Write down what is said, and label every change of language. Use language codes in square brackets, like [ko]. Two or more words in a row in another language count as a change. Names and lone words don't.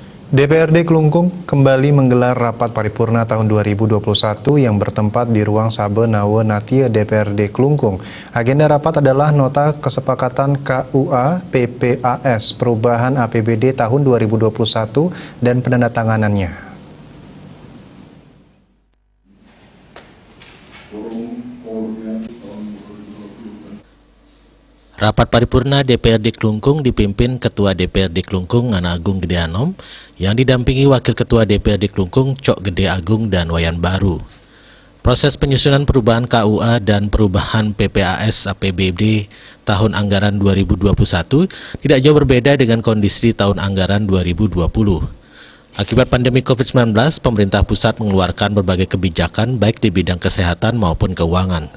[id] DPRD Klungkung kembali menggelar rapat paripurna tahun 2021 yang bertempat di ruang Sabe Nawe Natia DPRD Klungkung. Agenda rapat adalah nota kesepakatan KUA PPAS perubahan APBD tahun 2021 dan penandatanganannya. Rapat paripurna DPRD Klungkung dipimpin Ketua DPRD Klungkung Ngana Agung Gede Anom yang didampingi Wakil Ketua DPRD Klungkung Cok Gede Agung dan Wayan Baru. Proses penyusunan perubahan KUA dan perubahan PPAS APBD tahun anggaran 2021 tidak jauh berbeda dengan kondisi tahun anggaran 2020. Akibat pandemi COVID-19, pemerintah pusat mengeluarkan berbagai kebijakan baik di bidang kesehatan maupun keuangan.